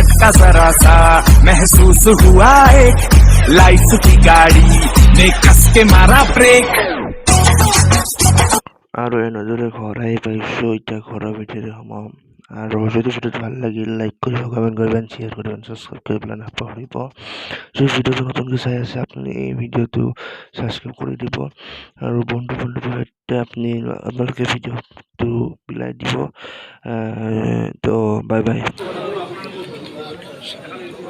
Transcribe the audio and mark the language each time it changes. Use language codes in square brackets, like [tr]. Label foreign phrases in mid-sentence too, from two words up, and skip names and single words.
[hi] जरा सा महसूस हुआ एक लाइफ की गाड़ी ने कस के मारा ब्रेक [as] আৰু এনেদৰে ঘৰ আহি পাইছোঁ এতিয়া ঘৰৰ ভিতৰত সোমাম আৰু যদি ভিডিঅ'টো ভাল লাগিল লাইক কৰিব কমেণ্ট কৰিব শ্বেয়াৰ কৰিব ছাবস্ক্ৰাইব কৰিবলৈ নাপাহৰিব যদি ভিডিঅ'টো নতুনকৈ চাই আছে আপুনি এই ভিডিঅ'টো ছাবস্ক্ৰাইব কৰি দিব আৰু বন্ধুৰ সৈতে আপোনালোকে ভিডিঅ'টো বিলাই দিব তো বাই বাই